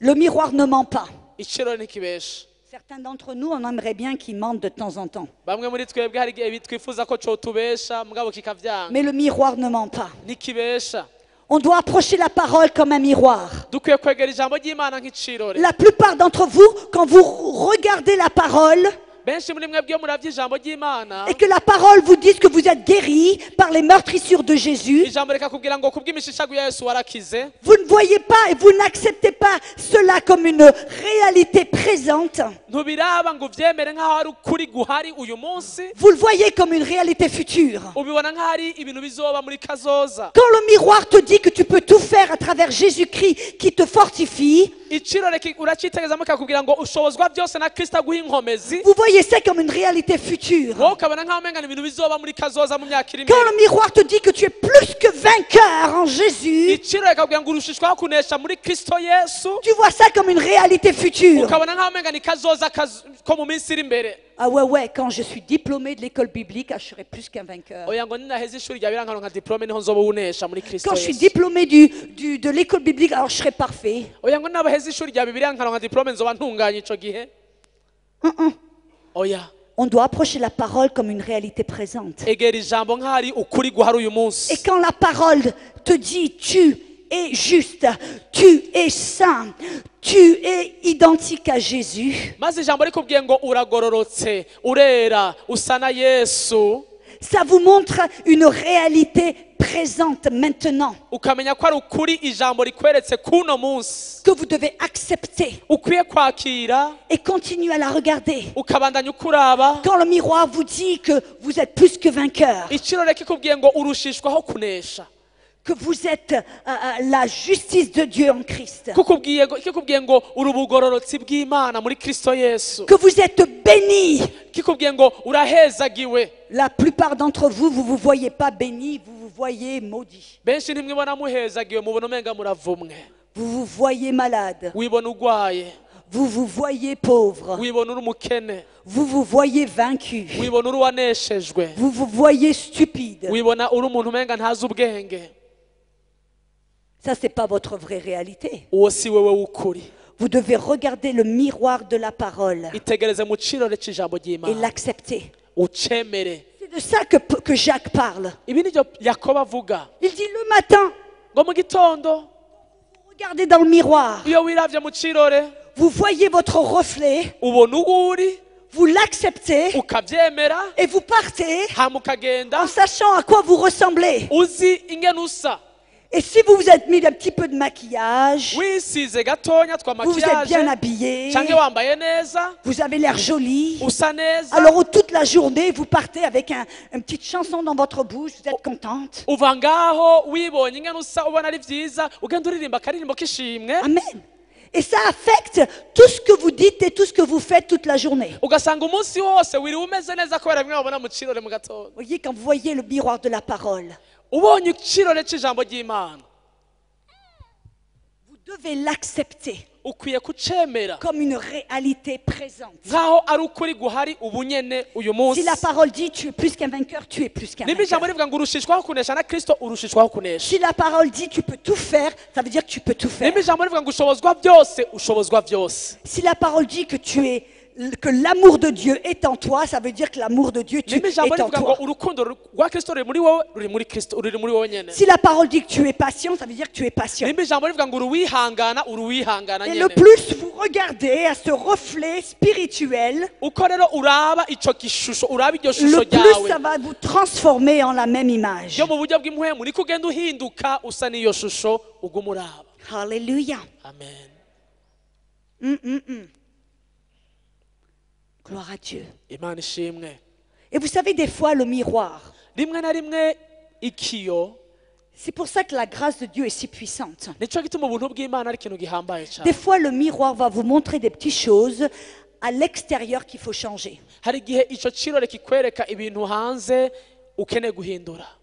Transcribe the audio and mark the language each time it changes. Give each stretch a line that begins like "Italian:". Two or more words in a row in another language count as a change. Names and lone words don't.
French: Le miroir ne ment pas.
Rundi: Icirore ntikibesha.
French: Certains d'entre nous, on aimerait bien qu'il mente de temps en temps.
Rundi: Bamwe muri twebwe hari igihe twifuza ko cotubesha mugabo kikavyanga.
French: Mais le miroir ne ment pas.
Rundi: Ntikibesha.
French: On doit approcher la parole comme un miroir.
Rundi: Dukwiye kwegera ijambo ry'Imana nk'icirore.
French: La plupart d'entre vous, quand vous regardez la parole
Rundi: Benshi muri mwebwe iyo muravye ijambo ry'Imana,
French: et que la parole vous dise que vous êtes guéris par les meurtrissures de Jésus,
Rundi: ijambo rikakubwira ngo kubw'imishishago ya Yesu warakize,
French: vous ne voyez pas et vous n'acceptez pas cela comme une réalité présente.
Rundi: ntubiraba ngo uvyemere nk'aho ari ukuri guhari uyu munsi,
French: Vous le voyez comme une réalité future.
Rundi: ubibona nk'aho ari ibintu bizoba muri kazoza.
French: Quand le miroir te dit que tu peux tout faire à travers Jésus-Christ qui te fortifie,
Rundi: Icirore uracitegerezamo kikakubwira ngo ushobozwa byose na Kristo aguha inkomezi,
French: vous voyez ça comme une réalité future.
Rundi: wowe ukabona nk'aho umenga ibintu bizoba muri kazoza mu myaka iri
French: Quand
Rundi: imbere.
French: le miroir te dit que tu es plus que vainqueur en Jésus,
Rundi: Icirore kikakubwira ngo urushishwaho kunesha muri Kristo Yesu,
French: tu vois ça comme une réalité future.
Rundi: ukabona nk'aho umenga ni kazoza ko mu minsi iri imbere.
French: Ah ouais, quand je suis diplômée de l'école biblique, je serai plus qu'un vainqueur.
Rundi: Oya ngo ninaheze ishuri rya birankano nka diplome niho nzoba unesha muri Kristo
French: Quand je suis
Rundi: Yesu.
French: diplômée de l'école biblique, alors je serai parfait.
Rundi: Oya ngo nabaheze ishuri rya bibirankano nka diplome nzoba ntunganye ico gihe. Oya.
French: On doit approcher la parole comme une réalité présente.
Rundi: Egera ijambo nk'ahari ukuri guhari uyu munsi.
French: Et quand la parole te dit tu es juste, tu es saint, tu es identique à Jésus,
Rundi: Maze ijambo rikubwiye ngo uragororotse, urera, usa na Yesu,
French: ça vous montre une réalité présente maintenant
Rundi: ukamenya ko ari ukuri ijambo rikweretse kuno munsi.
French: que vous devez accepter
Rundi: Ukwiye kwakira,
French: et continuer à la regarder.
Rundi: ukabandanya ukuraba.
French: Quand le miroir vous dit que vous êtes plus que vainqueur,
Rundi: Icirore kikubwiye ngo urushishwaho kunesha.
French: que vous êtes la justice de Dieu en Christ,
Rundi: kikubwiye ngo uri ubugororotsi bw'Imana muri Kristo Yesu,
French: que vous êtes bénis.
Rundi: kikubwiye ngo urahezagiwe.
French: La plupart d'entre vous, vous ne vous voyez pas bénis, vous vous voyez maudits.
Rundi: Benshi ntimwibona muhezagiwe, mubona umenga muravumwe,
French: Vous vous voyez malade,
Rundi: wibona ugwaye,
French: vous vous voyez pauvre,
Rundi: wibona uri umukene,
French: vous vous voyez vaincu,
Rundi: wibona uri uwaneshejwe,
French: vous vous voyez stupide.
Rundi: wibona uri umuntu umenga ntazi ubwenge.
French: Ça, ce n'est pas votre vraie réalité.
Rundi: Uwo si wewe w'ukuri.
French: Vous devez regarder le miroir de la parole
Rundi: Itegereze mu kirore cy'ijambo
French: et
Rundi: ry'Imana,
French: l'accepter.
Rundi: ucemere.
French: C'est de ça que Jacques parle.
Rundi: Ibi nibyo Yakobo avuga,
French: Il dit le matin,
Rundi: ngo mu gitondo
French: regardez dans le miroir,
Rundi: iyo wiravye mu kirore
French: vous voyez votre reflet,
Rundi: ubona uwo uri,
French: vous l'acceptez
Rundi: ukabyemera,
French: et vous partez
Rundi: hama ukagenda
French: en sachant à quoi vous ressemblez.
Rundi: uzi ingene usa.
French: Et si vous vous êtes mis un petit peu de maquillage,
Rundi: Wisize gatonya twa
French: vous vous êtes bien
Rundi: makiyaje
French: habillé,
Rundi: canke wambaye neza,
French: vous avez l'air joli,
Rundi: usa neza,
French: alors toute la journée, vous partez avec une petite chanson dans votre bouche, vous êtes contente.
Rundi: uva ngaho wibonye ingene usa ubona ari vyiza, ugenda uririmba akaririmbo k'ishimwe, Amen.
French: Et ça affecte tout ce que vous dites et tout ce que vous faites toute la journée.
Rundi: ugasanga umunsi wose wiriwe umeze neza kubera bimwe wabona mu kirore mu gatondo.
French: Vous voyez, quand vous voyez le miroir de la parole,
Rundi: Ubonye ikirore cy'ijambo ry'Imana,
French: vous devez l'accepter
Rundi: ukwiye kucemera
French: comme une réalité présente.
Rundi: nkaho ari ukuri guhari ubunyene uyu munsi.
French: Si la parole dit tu es plus qu'un vainqueur, tu es plus qu'un
Rundi: Niba ijambo
French: vainqueur.
Rundi: rivuga ngo urushishwaho kunesha na Kristo, urushishwaho kunesha.
French: Si la parole dit tu peux tout faire, ça veut dire que tu peux tout faire.
Rundi: Niba ijambo rivuga ngo ushobozwa byose, ushobozwa byose.
French: Si la parole dit que l'amour de Dieu est en toi, ça veut dire que l'amour de Dieu
Rundi: Niba
French: est
Rundi: ijambo
French: en
Rundi: rivuga ngo
French: toi.
Rundi: urukundo rwa Kristo ruri muri wowe, ruri muri Kristo, ruri muri wowe nyene.
French: Si la parole dit que tu es patient, ça veut dire que tu es patient.
Rundi: Niba ijambo rivuga ngo uruwihangana, uruwihangana
French: Et le
Rundi: nyene.
French: plus vous regardez à ce reflet spirituel,
Rundi: Uko rero uraba ico gishusho, uraba iryo
French: le
Rundi: shusho
French: plus
Rundi: ryawe,
French: ça va vous transformer en la même image.
Rundi: yo mu buryo bw'impwemu niko ugenda uhinduka usa n'iyo shusho uguma uraba.
French: Alléluia. Amen. Gloire à Dieu.
Rundi: Imana ishimwe.
French: Et vous savez, des fois, le miroir,
Rundi: Rimwe na rimwe ikiyo,
French: c'est pour ça que la grâce de Dieu est si puissante.
Rundi: nico gituma ubuntu bw'Imana ari ikintu gihambaye
French: Des
Rundi: cyane.
French: fois, le miroir va vous montrer des petites choses à l'extérieur qu'il faut changer.
Rundi: Hari igihe ico kirore kikwereka ibintu hanze ukeneye guhindura.